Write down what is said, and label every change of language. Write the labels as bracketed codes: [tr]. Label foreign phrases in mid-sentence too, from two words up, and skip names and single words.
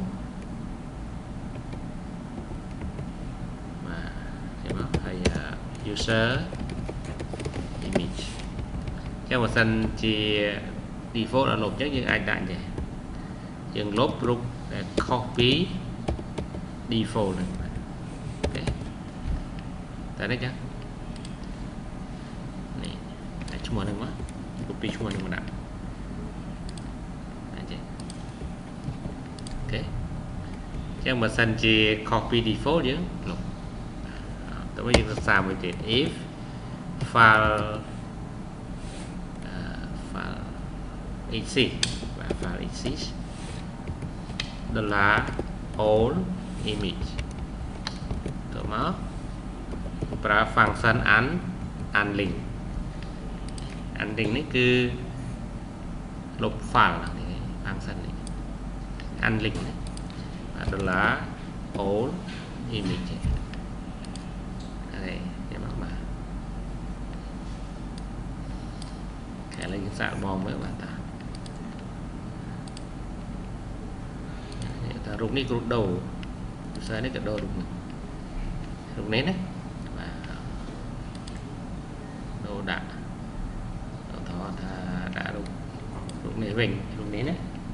[km] គេមកហើយ [en] user image [km] ចឹងបើសិនជា default អត់លុបអញ្ចឹងយើងអាចដាក់ចេះយើងលុបរូបដែលខុសពី default ហ្នឹងអូខេតែនេះចឹងនេះតែឈ្មោះហ្នឹងមករូបពីឈ្មោះហ្នឹងមកដាក់ អូខេចឹងបើសិនជាខុសពី default យើងលុបតើយើងសិក្សាមួយទៀត [en] if file exist file exist $all image [km] តើមកប្រើ [en] function unlink unlink [km] នេះគឺលុប [en] file នេះ function នេះ unlink នេះ $all image [km] ហើយចាំមកបាទឥឡូវយើងសាកបងមើលបាទតារូបនេះគឺដូរផ្សេងនេះក៏ដូររូបនេះណាបាទដូរដាក់ថតថាដាក់រូបនេះវិញរូបនេះណា